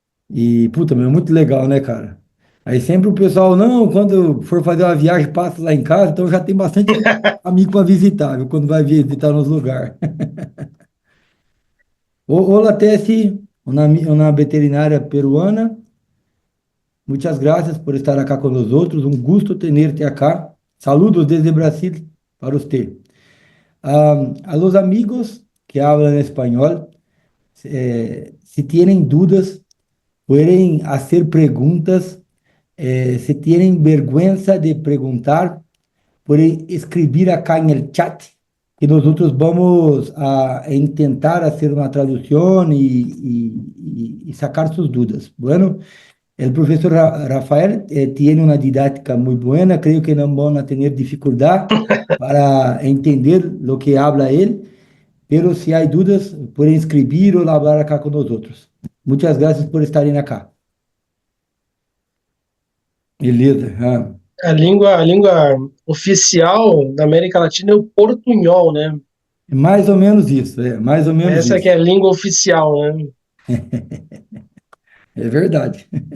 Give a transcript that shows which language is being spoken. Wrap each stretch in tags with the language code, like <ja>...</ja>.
<pt>E, puta, meu, é muito legal, né, cara? Aí sempre o pessoal, não, quando for fazer uma viagem, passa lá em casa, então já tem bastante amigo para visitar, viu, quando vai visitar nos lugares. Hola, Tessie, uma veterinária peruana, muitas graças por estar acá com nós outros, um gusto</pt> <es>tenerte acá.</es> <pt>Saludos desde Brasil para você.</pt> <es>A los amigos que hablan español, si tienen dudas, pueden hacer preguntas. Si tienen vergüenza de preguntar, pueden escribir acá en el chat que nosotros vamos a intentar hacer una traducción y sacar sus dudas. Bueno, el profesor Rafael tiene una didáctica muy buena, creo que no van a tener dificultad para entender lo que habla él. Pero si hay dudas, pueden escribir o hablar acá con nosotros. Muchas gracias por estarem acá.</es> <pt>Beleza. A língua oficial da América Latina é o portunhol, né? É mais ou menos isso, é mais ou menos Essa que é isso. a língua oficial, né? É verdade.</pt>